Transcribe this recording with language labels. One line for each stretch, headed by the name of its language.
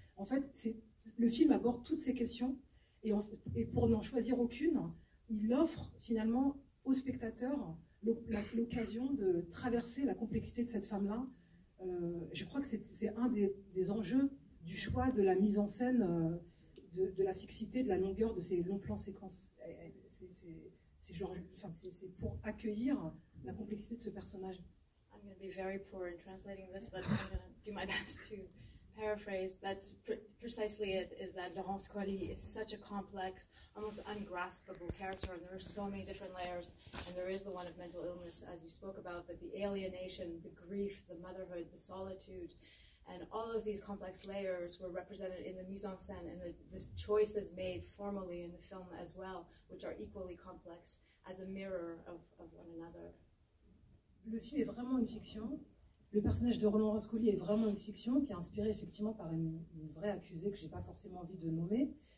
French: En fait, le film aborde toutes ces questions, et pour n'en choisir aucune, il offre finalement aux spectateurs l'occasion de traverser la complexité de cette femme-là. Je crois que c'est un des enjeux du choix de la mise en scène, de la fixité, de la longueur de ces longs plans séquences. C'est pour accueillir la complexité de ce personnage.
English: I'm going to be very poor in translating this, but I'm going to do my best to paraphrase. That's precisely it, is that Laurence Colli is such a complex, almost ungraspable character, and there are so many different layers, and there is the one of mental illness, as you spoke about, but the alienation, the grief, the motherhood, the solitude, and all of these complex layers were represented in the mise en scène and the choices made formally in the film as well, which are equally complex as a mirror of one another.
French: Le film est vraiment une fiction. Le personnage de Laurence Colli est vraiment une fiction qui est inspirée effectivement par une vraie accusée que je n'ai pas forcément envie de nommer.